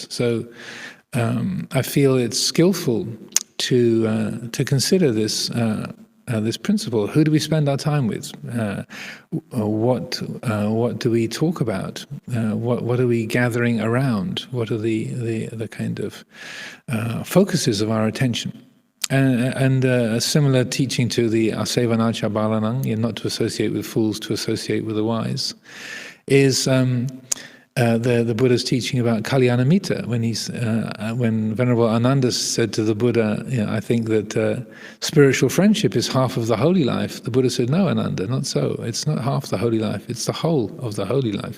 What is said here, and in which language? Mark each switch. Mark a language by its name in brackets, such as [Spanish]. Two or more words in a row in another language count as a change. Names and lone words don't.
[English] So I feel it's skillful to consider this principle. Who do we spend our time with? What do we talk about? What are we gathering around? What are the kind of focuses of our attention? And a similar teaching to the [Pali] asevana cha balanang, [English] not to associate with fools, to associate with the wise, is the Buddha's teaching about Kalianamita, when Venerable Ananda said to the Buddha, I think that spiritual friendship is half of the holy life. The Buddha said, no, Ananda, not so. It's not half the holy life, it's the whole of the holy life.